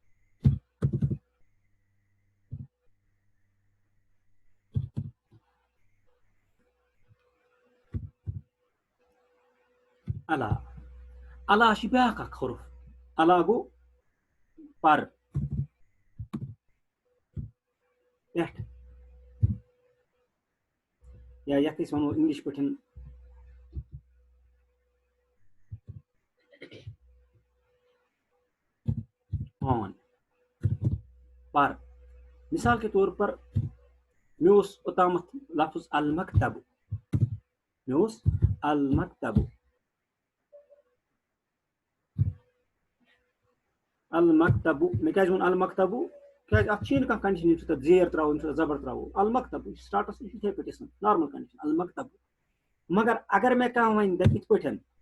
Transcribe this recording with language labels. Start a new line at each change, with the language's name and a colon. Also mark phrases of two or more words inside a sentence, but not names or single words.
Kashmiri: علا چھُ بیٛاکھ اکھ حرف علا گوٚو پر پٮ۪ٹھ یا یَتھ أسۍ وَنو اِنگلِش پٲٹھۍ آن پر
Urdu: مِثال کے طور پر
Kashmiri: مےٚ اوس اوٚتامَتھ لفظ المکتب مےٚ اوس المکتب مےٚ کیٛازِ ووٚن المکتبو کیٛازِ اَتھ چھُی نہٕ کانٛہہ کنڈِشن ییٚمہِ سۭتۍ زیر ترٛاوو ییٚمہِ سۭتۍ زبر ترٛاوو المکتب یہِ چھُ سٹاٹس یہِ چھُ یِتھٕے پٲٹھۍ ٲسمٕژ
English: normal condition
Kashmiri: المکتب مگر اگر مےٚ کانٛہہ وَنہِ دَپہِ یِتھ پٲٹھۍ